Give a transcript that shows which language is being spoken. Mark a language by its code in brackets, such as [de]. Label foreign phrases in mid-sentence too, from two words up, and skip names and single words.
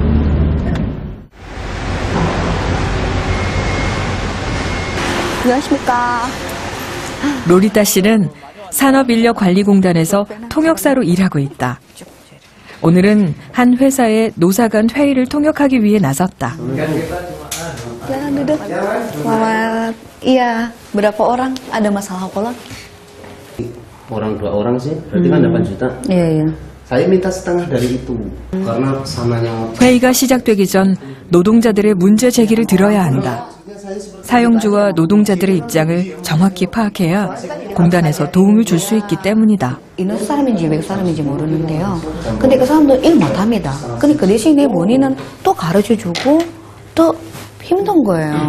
[ko] 안녕하십니까. 로리타 씨는 산업인력관리공단에서 통역사로 일하고 있다. 오늘은 한 회사의 노사 간 회의를 통역하기 위해 나섰다. [id] Jangan duduk. Selamat. Iya, berapa orang ada masalah apa lagi? Orang 2 orang sih, berarti kan 8 juta. Iya, iya. Saya minta setengah dari itu, karena pesanannya. [ko] 회의가 시작되기 전 노동자들의 문제 제기를 들어야 한다. 사용주와 노동자들의 입장을 정확히 파악해야 공단에서 도움을 줄 수 있기 때문이다. 인도 사람인지 외국 사람인지 모르는데요. 근데 그 사람도 일 못합니다. 근데 그 대신에 본인은 또 가르쳐주고 또 힘든 거예요.